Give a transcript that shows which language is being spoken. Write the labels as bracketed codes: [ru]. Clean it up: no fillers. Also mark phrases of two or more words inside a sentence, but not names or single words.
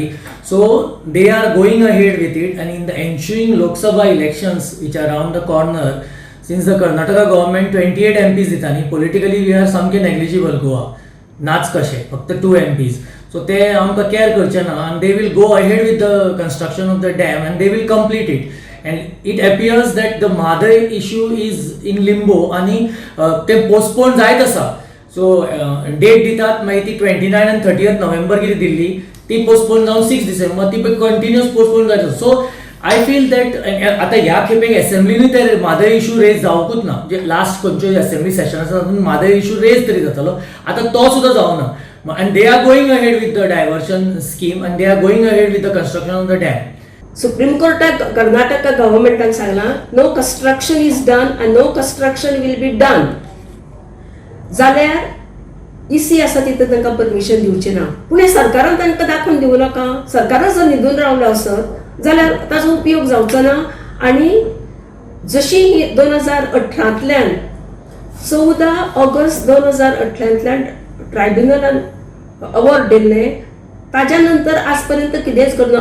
[en] So they are going ahead with it आनी in the ensuing Lok Sabha elections which are round the corner since the Karnataka government 28 MPs [kok] दिता न्ही [en] politically we are सामके नेग्लिजिबल गोवा [kok] नाच कशे फक्त 2 MPs सो ते आमकां केअर करचे ना [en] आनी they will go ahead with the construction of the dam आनी they will complete it and it appears that the Madai issue is in limbo [kok] आणि ते postpone जायत आसा। सो डेट दितात मागीर ती 29 and 30th नोव्हेंबर कितें दिल्ली ती पोस्टपोन जावन 6 डिसेंबर ती कंटिन्युअस पोस्टपोन जायत। [en] So I feel that [kok] आतां ह्या खेपेक असेंब्लीनूय ते म्हादय [en] issue raise [kok] जावंकूच ना। जे लास्ट खंयच्यो असेंब्ली सेशन आसा तातूंत म्हादय इशू रेज तरी जातालो आतां तो सुद्दां जावना [en] and they are going ahead with the diversion scheme and they are going ahead with the construction of the dam. [kok] सुप्रीम कोर्टाक कर्नाटका गव्हर्मेंटान सांगला [en] No construction is done and no construction will be done [kok] जाल्यार EC आसा तिथं तांकां परमिशन दिवचे ना। पूण हे सरकारान तांकां दाखोवन दिवं नाका। सरकारान जर न्हिदून रावलो आसत जाल्यार ताचो उपयोग जावचो ना। आनी जशी 2018तल्यान 14 ऑगस्ट 2018तल्यान ट्रायब्युनलान अवॉर्ड दिल्ले ताज्या नंतर आजपर्यंत कितेंच करना।